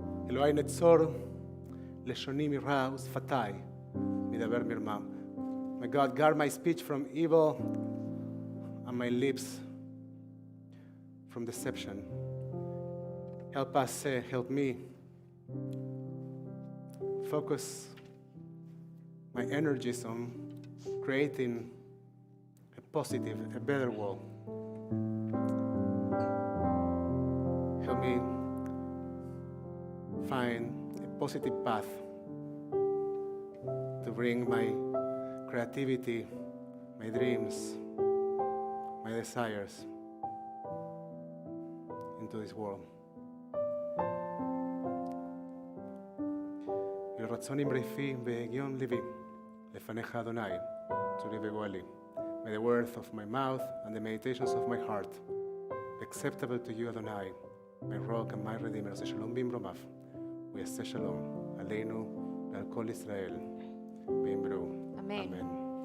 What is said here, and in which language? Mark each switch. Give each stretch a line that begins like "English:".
Hebrew: אלוהי נצור לשוני מרע ושפתיי מדבר מרמה.
English: May God guard my speech from evil and my lips from deception. Help us, help me focus my energies on creating a positive, a better world. Help me find a positive path to bring my creativity, my dreams, my desires into this world.
Hebrew: רצון אמריפי והגיון ליבי לפניך אדוני, צורי וגואלי.
English: May the words of my mouth and the meditations of my heart be acceptable to you, Adonai, my rock and my redeemer.
Hebrew: Shalom במרומיו, ויעשה שלום עלינו ועל כל ישראל, באמרו,
English: Amen. Amen.